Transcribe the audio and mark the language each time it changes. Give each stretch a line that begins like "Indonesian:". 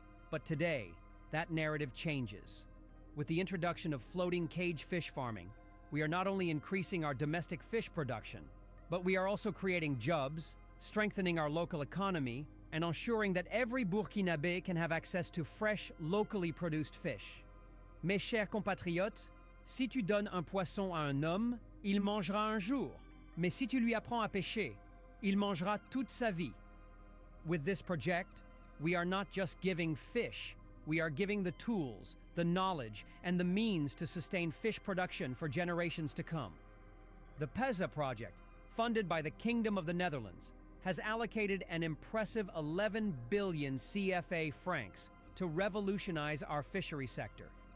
English: But today, that narrative changes. With the introduction of floating cage fish farming, we are not only increasing our domestic fish production, but we are also creating jobs, strengthening our local economy, and ensuring that every Burkinabé can have access to fresh, locally produced fish.
French: Mes chers compatriotes, si tu donnes un poisson à un homme, il mangera un jour. Mais si tu lui apprends à pêcher, il mangera toute sa vie.
English: With this project, we are not just giving fish, we are giving the tools, the knowledge, and the means to sustain fish production for generations to come. The PEZA project, funded by the Kingdom of the Netherlands, has allocated an impressive 11 billion CFA francs to revolutionize our fishery sector.